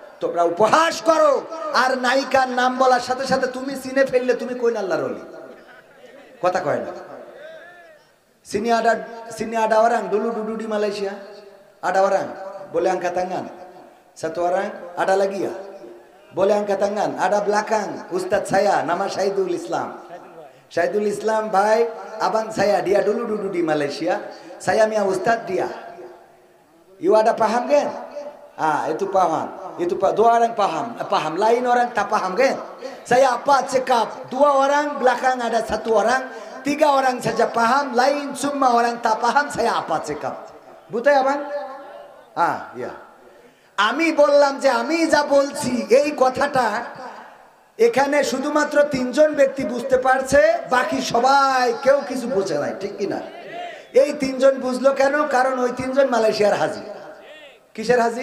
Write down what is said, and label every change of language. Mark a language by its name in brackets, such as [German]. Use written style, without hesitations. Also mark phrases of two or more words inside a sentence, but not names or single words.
[Bangla] তোমরা উপহাস করো আর নায়িকার নাম বলার সাথে সাথে তুমি চিনে ফেললে তুমি কোন আল্লাহর ওলি? কথা কয় না। [Malay] sini ada orang dulu di Malaysia, ada orang boleh angkat tangan, satu orang, ada lagi ya boleh angkat tangan, ada belakang Ustadz saya nama Syahidul Islam bhai, abang saya dia dulu duduk di Malaysia, saya punya Ustadz dia. You ada paham kan? Itu paham. Itu dua orang paham, lain orang tak paham kan? Saya apa cakap? Dua orang belakang ada satu orang, tiga orang saja paham, lain semua orang tak paham. Saya apa cakap? Betul ya bang? Ya. [Bangla] আমি বললাম যে আমি যা বলছি এই কথাটা এখানে শুধুমাত্র তিনজন ব্যক্তি বুঝতে পারছে, বাকি সবাই কেউ কিছু বুঝে নাই, ঠিক কি না? এই তিনজন বুঝলো কেন? কারণ ওই তিনজন মালয়েশিয়ার হাজি। কিসের হাজি?